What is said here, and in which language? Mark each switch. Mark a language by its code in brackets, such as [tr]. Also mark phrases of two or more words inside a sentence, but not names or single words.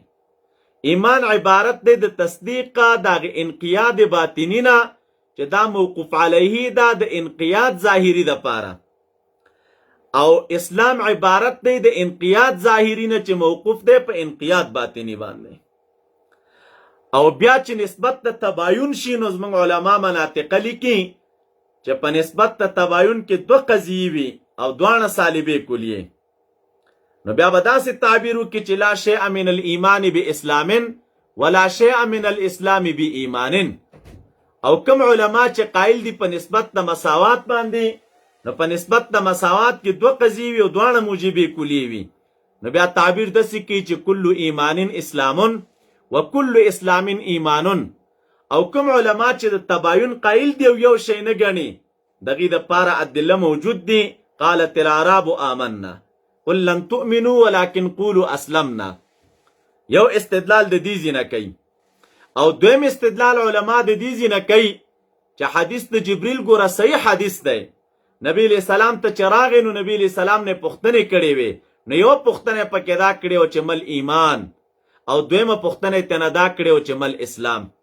[ps] ایمان عبارت دی د تصدیق د انقیاد باطنی نه چې دا موقوف علیه دا د انقیاد ظاهری د پاره، او اسلام عبارت دی د انقیاد ظاهری نه چې موقوف دی په انقیاد باطنی باندې. او بیا چې نسبت د تباین شي نو زموږ علما مناطق لیکي چې په نسبت د تباین کې دوه قضیې وي او دواړه سالبې کلیې، نو بیا به داسې تعبیر وکړي چې [ar] لا شیء من الایمان باسلام ولا شیء من الاسلام بایمان. [ps] او کوم علما چې قائل دي په نسبت د مساوات باندې، نو په نسبت د مساوات کې دوه قضیې وي او دواړه موجبې کلیې وي، نو بیا تعبیر داسې کوي چې [ar] کل ایمان اسلام وکل اسلام ایمان. [ps] او کوم علما چې د تباین قائل دي او یو شی نه ګڼي، دغې دپاره ادله موجود دي. [ar] قالت العرب آمنا قل لم تؤمنوا ولكن قولوا اسلمنا. [ps] یو استدلال د دې ځینه کوي، او دویم استدلال علما د دې ځینه کوي چې حدیث د جبریل ګوره صحیح حدیث دی. نبی علیہ السلام ته چې راغی نو نبی علیہ السلام نه پوښتنې کړې وې، نو یو پوښتنه پکې دا کړې و چې [ar] مل ایمان، [ps] او دویمه پوښتنه یې تنه دا کړې و چې [ar] مل اسلام.